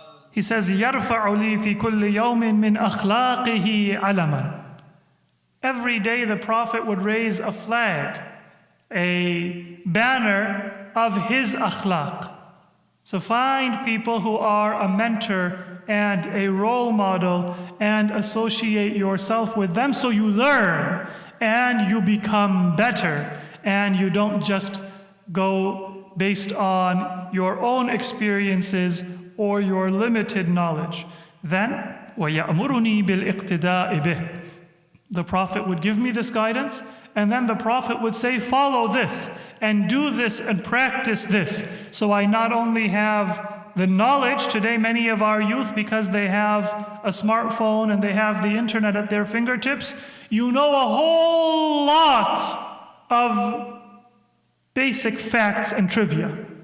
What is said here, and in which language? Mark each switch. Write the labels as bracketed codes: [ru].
[ar] He says, يَرْفَعُ لِي فِي كُلِّ يَوْمٍ مِّنْ أَخْلَاقِهِ عَلَمًا. [en] Every day the Prophet would raise a flag, a banner of his akhlaq. So find people who are a mentor and a role model and associate yourself with them so you learn and you become better, and you don't just go based on your own experiences or your limited knowledge. Then, [ar] وَيَأْمُرُنِي بِالْإِقْتِدَاءِ بِهِ. [en] The Prophet would give me this guidance, and then the Prophet would say, follow this, and do this, and practice this. So I not only have the knowledge. Today, many of our youth, because they have a smartphone and they have the internet at their fingertips, you know a whole lot of basic facts and trivia.